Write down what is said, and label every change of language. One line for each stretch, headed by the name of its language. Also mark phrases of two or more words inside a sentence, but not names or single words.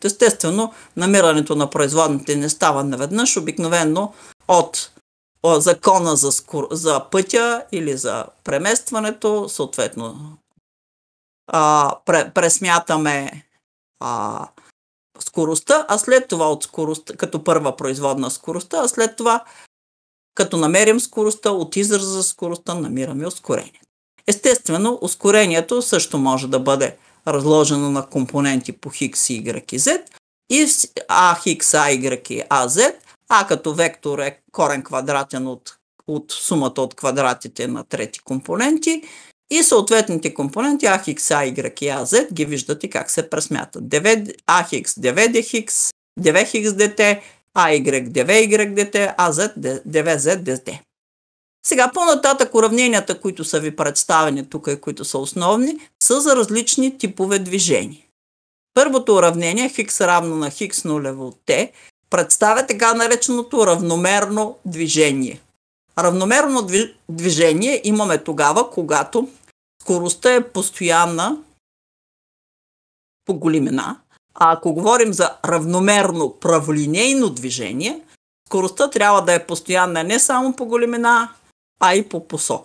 Bulgarian: Естествено, намирането на производните не става наведнъж, обикновено от закона за пътя или за преместването, съответно пресмятаме скоростта, а след това от скоростта, като първа производна скоростта, а след това, като намерим скоростта, от израза за скоростта намираме ускорение. Естествено, ускорението също може да бъде разложено на компоненти по x, y и z и ax, ay и az, а като вектор е корен квадратен от сумата от квадратите на трети компоненти и съответните компоненти ax, ay и az ги виждате как се пресмятат. ax, dvdx, dvx dt, ay, dvy dt, az, dvz dt. Сега по-нататък уравненията, които са ви представени тук и които са основни, са за различни типове движения. Първото уравнение, хикс равно на хикс нулево t, представя така нареченото равномерно движение. Равномерно движение имаме тогава, когато скоростта е постоянна по големина, а ако говорим за равномерно праволинейно движение, скоростта трябва да е постоянна не само по големина, а и по посока.